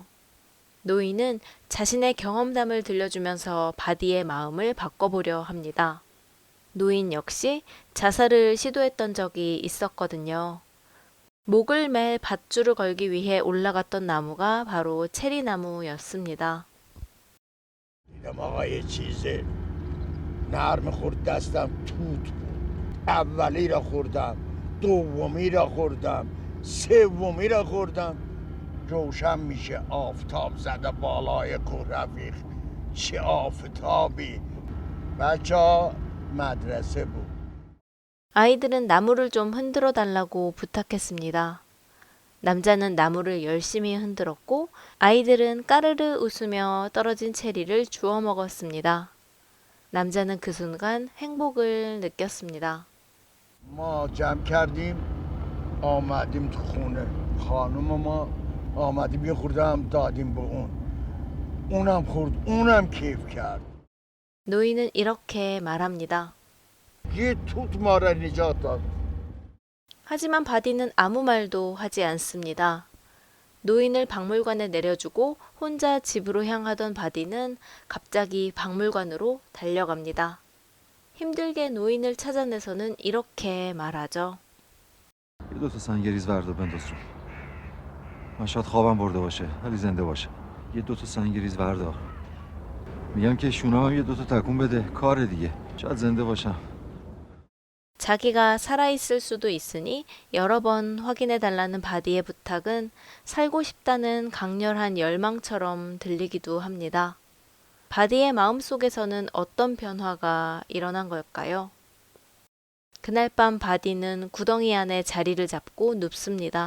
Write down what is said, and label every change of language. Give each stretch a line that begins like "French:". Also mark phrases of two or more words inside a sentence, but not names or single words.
Korean: 노인은 자신의 경험담을 들려주면서 바디의 마음을 바꿔보려 합니다. 노인 역시 자살을 시도했던 적이 있었거든요. 목을 맬 밧줄을 걸기 위해 올라갔던 나무가 바로 체리나무였습니다.
Persian: دیدم آقا یه چیزه نرم خورد دستم توت بود اولی را خوردم دومی را خوردم سومی را خوردم روشن میشه آفتاب زده بالای کوه رفیق چه آفتابی بچه ها مدرسه بود
Korean: 아이들은 나무를 좀 흔들어 달라고 부탁했습니다. 남자는 나무를 열심히 흔들었고 아이들은 까르르 웃으며 떨어진 체리를 주워 먹었습니다. 남자는 그 순간 행복을 느꼈습니다.
Persian: ما جمع کردیم آمدیم تو خونه خانم ما آمدیم یه خورده هم دادیم به اون اونم خورد اونم کیف کرد
Korean: 노인은 이렇게 말합니다.
Persian: یه توت ما را نجات داد
Korean: 하지만 바디는 아무 말도 하지 않습니다. 노인을 박물관에 내려주고 혼자 집으로 향하던 바디는 갑자기 박물관으로 달려갑니다. 힘들게 노인을 찾아내서는 이렇게 말하죠.
Persian: یه دوتا سنگریز بردار بنداز رو من شاید خوابم برده باشه ولی زنده باشه یه دوتا سنگریز بردار میگم که شونم هم یه دوتا تکون بده کار دیگه شاید زنده باشم
Korean: 자기가 살아있을 수도 있으니 여러 번 확인해 달라는 바디의 부탁은 살고 싶다는 강렬한 열망처럼 들리기도 합니다. 바디의 마음속에서는 어떤 변화가 일어난 걸까요? 그날 밤 바디는 구덩이 안에 자리를 잡고 눕습니다.